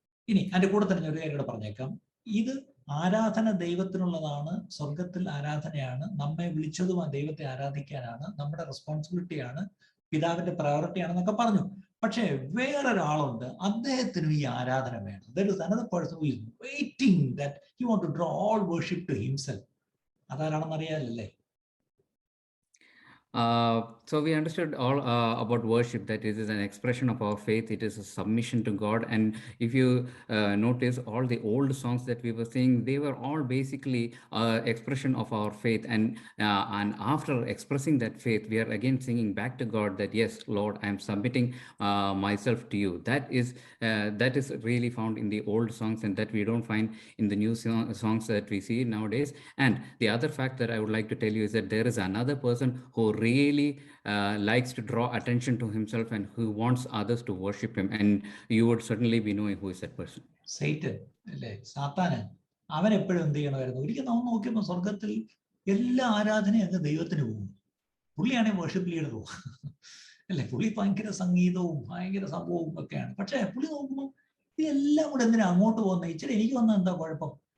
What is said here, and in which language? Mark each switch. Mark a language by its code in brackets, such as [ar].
[ml] ഇനി അതിന്റെ കൂടെ തന്നെ ഒരു കാര്യം കൂടെ പറഞ്ഞേക്കാം. ഇത് ആരാധന ദൈവത്തിനുള്ളതാണ്, സ്വർഗത്തിൽ ആരാധനയാണ്, നമ്മെ വിളിച്ചതും ആ ദൈവത്തെ ആരാധിക്കാനാണ്, നമ്മുടെ റെസ്പോൺസിബിലിറ്റിയാണ്, പിതാവിന്റെ പ്രയോറിറ്റിയാണെന്നൊക്കെ പറഞ്ഞു. പക്ഷേ വേറൊരാളുണ്ട്, അദ്ദേഹത്തിനും ഈ ആരാധന വേണം. [en] There is another person who is waiting that he want to draw all worship to himself. [ml] അതാരാണെന്ന് അറിയാലല്ലേ? [en] So we understood all about worship, that it is an expression of our faith. It is a submission to God. And if you notice, all the old songs that we were singing, they were all basically expression of our faith. And after expressing that faith, we are again singing back to God that, yes, Lord, I am submitting myself to you. That is really found in the old songs, and that we don't find in the new songs that we see nowadays. And the other fact that I would like to tell you is that there is another person who really likes to draw attention to himself and who wants others to worship him, and you would certainly be knowing who is that person. [ml] Satan, അല്ലേ? സാത്താന്. അവൻ എപ്പോഴും എന്ത് ചെയ്യണമായിരുന്നു? ഒരിക്കൽ നമ്മൾ നോക്കിയപ്പോൾ സ്വർഗത്തിൽ എല്ലാ ആരാധനയും അങ്ങ് ദൈവത്തിന് പോകും. പുള്ളിയാണെങ്കിൽ വർഷിപ്പ് ലീഡർ പോകും അല്ലെ? പുള്ളി ഭയങ്കര സംഗീതവും ഭയങ്കര സംഭവവും ഒക്കെയാണ്. പക്ഷെ പുള്ളി നോക്കുമ്പോൾ ഇതെല്ലാം കൂടെ എന്തിനാ അങ്ങോട്ട് പോകുന്നത്? ഇച്ചിരി എനിക്ക് വന്ന എന്താ കുഴപ്പം?